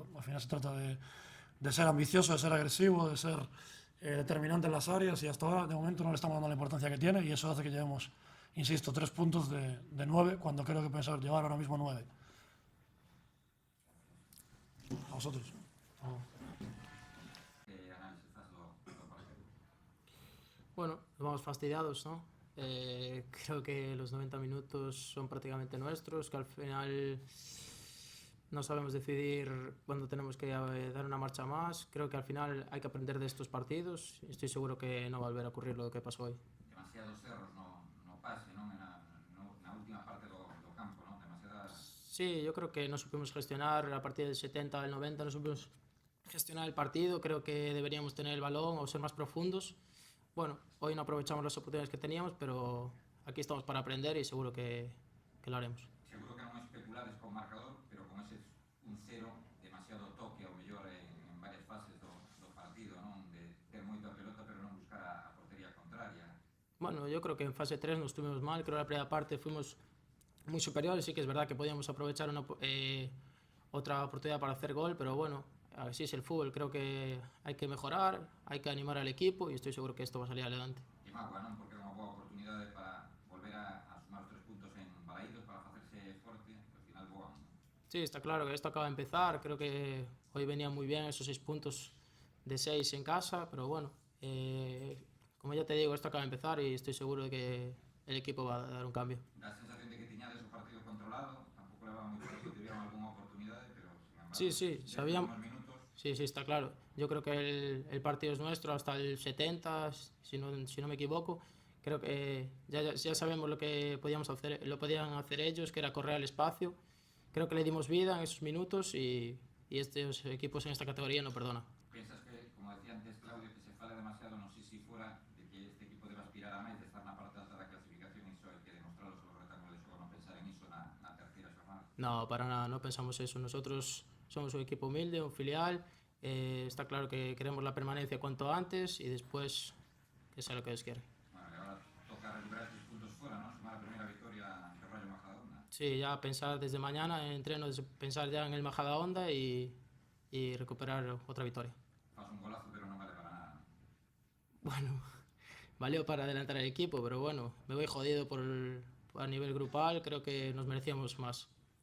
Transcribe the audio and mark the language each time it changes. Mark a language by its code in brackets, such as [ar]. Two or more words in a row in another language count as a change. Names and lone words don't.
[es] Al final se trata de ser ambicioso, de ser agresivo, de ser determinante en las áreas y hasta ahora de momento no le estamos dando la importancia que tiene y eso hace que llevemos, insisto, 3 puntos de 9 cuando creo que pensar llevar ahora mismo 9. A vosotros. [gl] Que análisis faz do partido? [es] Bueno, vamos fastidiados, ¿no? Creo que los 90 minutos son prácticamente nuestros, que al final no sabemos decidir cuándo tenemos que dar una marcha más. Creo que al final hay que aprender de estos partidos y estoy seguro que no va a volver a ocurrir lo que pasó hoy. [gl] Demasiados erros no pase, non? Na última parte do campo, non? Demasiadas [es] Sí, yo creo que no supimos gestionar a partir del 70 al 90, no supimos gestionar el partido. Creo que deberíamos tener el balón o ser más profundos. Bueno, hoy no aprovechamos las oportunidades que teníamos, pero aquí estamos para aprender y seguro que lo haremos. [gl] Seguro que non especulades con marcador, pero con ese 1-0 demasiado toque ao mellor en varias fases do partido, non? De ter moita pelota pero non buscar a portería contraria. [es] Bueno, yo creo que en fase 3 no estuvimos mal. Creo que la primera parte fuimos muy superiores. Sí que es verdad que podíamos aprovechar otra oportunidad para hacer gol, pero bueno, así es el fútbol. Creo que hay que mejorar, hay que animar al equipo y estoy seguro que esto va a salir adelante. [gl] E mágoa, non? Porque é unha boa oportunidade para volver a sumar os 3 puntos en Balaídos para facerse forte, ao final boa. [es] Sí, está claro que esto acaba de empezar. Creo que hoy venía muy bien esos 6 puntos de 6 en casa, pero bueno, como ya te digo, esto acaba de empezar y estoy seguro de que el equipo va a dar un cambio. [gl] Da sensación de que tiñades o partido controlado, tampouco levaba moito que tuvieron algunha oportunidade, pero [es] sin embargo, Sí, sí, sabíamos. [gl] minutos. [es] Sí, sí, está claro. Yo creo que el partido es nuestro hasta el 70, si no me equivoco. Creo que ya sabemos lo que podíamos hacer, lo podían hacer ellos, que era correr al espacio. Creo que le dimos vida en esos minutos y estos equipos en esta categoría no perdonan. [gl] Pensas que, como decía antes Claudio, que se fala demasiado, non sei se fora de que este equipo debe aspirar a máis, de estar na parte alta da clasificación, e iso hai que demostrarlo sobre o retáculo de xogo, non pensar en iso na terceira xornada. [es] No, para nada, no pensamos eso. Nosotros somos un equipo humilde, un filial. Está claro que queremos la permanencia cuanto antes y después que sea lo que Dios quiere. [gl] Bueno, e agora toca recuperar estes puntos fora, non? Sumar a primeira victoria do Rayo Majadahonda. [es] Sí, ya pensar desde mañana en entreno, pensar ya en el Majadahonda y recuperar otra victoria. [gl] Faz un golazo, pero non vale para nada, non? [es] Bueno, valió para adelantar el equipo, pero bueno, me voy jodido a nivel grupal, creo que nos merecíamos más.